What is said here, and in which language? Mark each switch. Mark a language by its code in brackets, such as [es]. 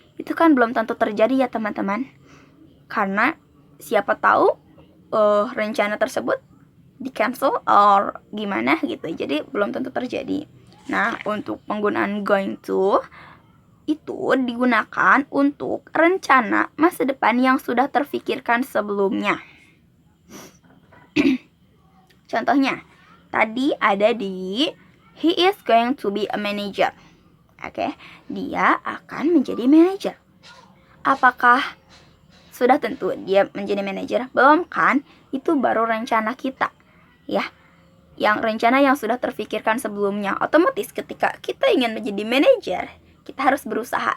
[id] Itu kan belum tentu terjadi ya teman-teman. Karena siapa tahu rencana tersebut di cancel or gimana gitu. Jadi belum tentu terjadi. Nah, untuk penggunaan going to, itu digunakan untuk rencana masa depan yang sudah terfikirkan sebelumnya. Contohnya, tadi ada di [en] he is going to be a manager. [id] Oke, dia akan menjadi manajer. Apakah sudah tentu dia menjadi manajer? Belum kan? Itu baru rencana kita. Ya, yang rencana yang sudah terfikirkan sebelumnya. Otomatis ketika kita ingin menjadi manajer, kita harus berusaha.